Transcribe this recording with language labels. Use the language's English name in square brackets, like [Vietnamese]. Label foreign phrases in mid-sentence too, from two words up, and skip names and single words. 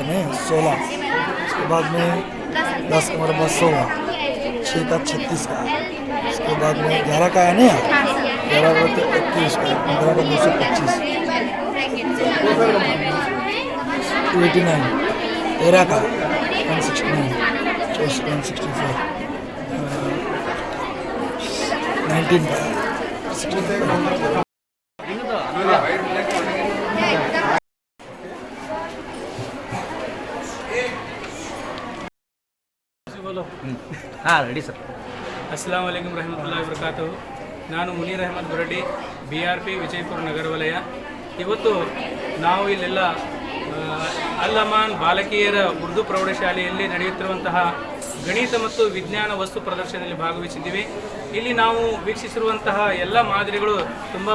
[Hindi] में 16, उसके बाद में 10 का मुरब्बा 16, 6 का 36 का, उसके बाद में 11 का है ना, 11 का 21 का, 15 का 225, 289, 13 का 169, 164, 19 हाँ रेडी सर [Arabic] السلام عليكم رحمة الله وبركاته [Kannada] ನಾನು ಮುನೀರ್ ಅಹಮದ್ ಬುರಡಿ BRP ವಿಜಯಪುರ ನಗರ ವಲಯ ಇವತ್ತು ನಾವು ಇಲ್ಲೆಲ್ಲ ಅಲ್ಲಮಾನ್ ಬಾಲಕಿಯರ ಉರ್ದು ಪ್ರೌಢಶಾಲೆಯಲ್ಲಿ ನಡೆಯುತ್ತಿರುವಂತಹ ಗಣಿತ ಮತ್ತು ವಿಜ್ಞಾನ ವಸ್ತು ಪ್ರದರ್ಶನದಲ್ಲಿ ಭಾಗವಹಿಸಿದ್ದೀವಿ ಇಲ್ಲಿ ನಾವು ವೀಕ್ಷಿಸಿರುವಂತಹ ಎಲ್ಲ ಮಾದರಿಗಳು ತುಂಬ